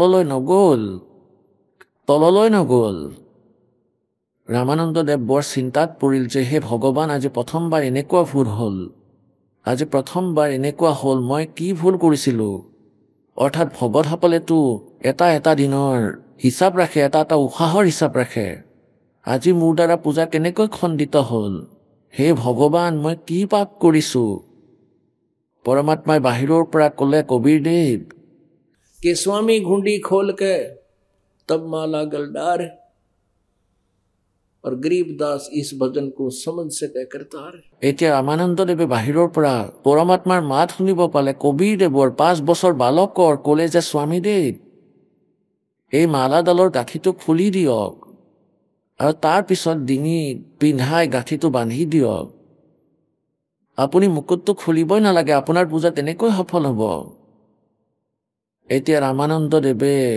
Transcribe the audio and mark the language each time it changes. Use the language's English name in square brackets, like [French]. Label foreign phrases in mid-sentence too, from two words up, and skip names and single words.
[Assamese] তললৈ নগ'ল ৰামানন্দ দেৱ বৰ চিন্তাত পৰিল যে হে ভগৱান আজি প্ৰথমবাৰ এনেকুৱা ভুল হ'ল মই কি ভুল কৰিছিলোঁ অৰ্থাৎ ভগতসকলেতো এটা দিনৰ হিচাপ ৰাখে এটা উশাহৰ হিচাপ ৰাখে আজি মোৰ দ্বাৰা পূজা কেনেকৈ খণ্ডিত হ'ল হে ভগৱান মই কি পাপ কৰিছোঁ পৰমাত্মাই বাহিৰৰ পৰা ক'লে কবীৰদেৱ [Hindi] कि स्वामी घुंडी खोल के तब माला गलडार और गरीबदास इस भजन को समझ सके करतार [Assamese] এতিয়া ৰামানন্দ দেৱে বাহিৰৰ পৰা পৰমাত্মাৰ মাত শুনিব পালে কবীৰদেৱৰ 5 বছৰ বালকৰ ক'লে যে স্বামীদেৱ এই মালাডালৰ গাঁঠিটো খুলি দিয়ক আৰু তাৰ পিছত ডিঙিত পিন্ধাই গাঁঠিটো বান্ধি দিয়ক আপুনি মুকুটটো খুলিবই নালাগে আপোনাৰ পূজা তেনেকৈ সফল হ'ব এতিয়া ৰামানন্দ দেৱে